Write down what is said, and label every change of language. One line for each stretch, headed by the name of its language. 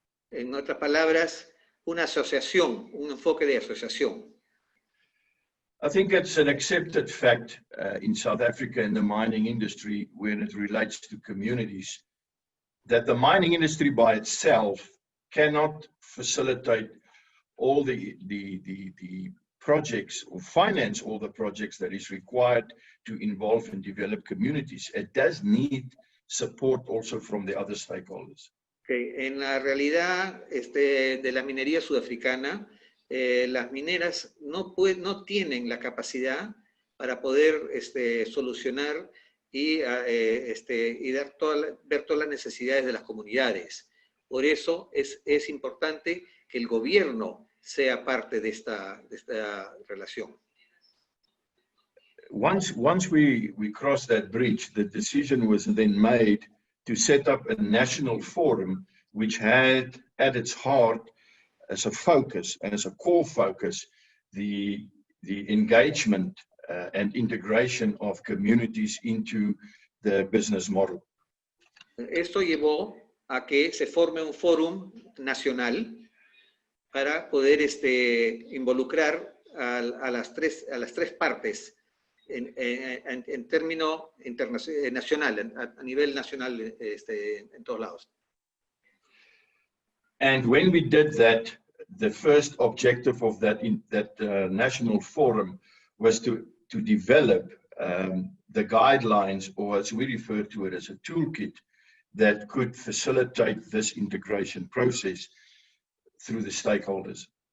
Spanish: En otras palabras, una asociación, un enfoque de asociación.
English: I think it's an accepted fact in South Africa in the mining industry when it relates to communities that the mining industry by itself cannot facilitate all the projects or finance all the projects that is required to involve and develop communities. It does need support also from the other stakeholders. Okay.
Spanish: En la realidad de la minería sudafricana, las mineras no tienen la capacidad para poder solucionar y ver todas las necesidades de las comunidades. Por eso es importante que el gobierno sea parte de esta relación.
English: Once we crossed that bridge, the decision was then made to set up a national forum which had at its heart as a focus, as a core focus, the engagement and integration of communities into the business model.
Spanish: Esto llevó a que se forme un fórum nacional para poder involucrar a las tres partes en término nacional, a nivel nacional en todos lados.
English: And when we did that, the first objective of that national forum was to develop the guidelines, or as we refer to it as a toolkit, that could facilitate this integration process through the stakeholders.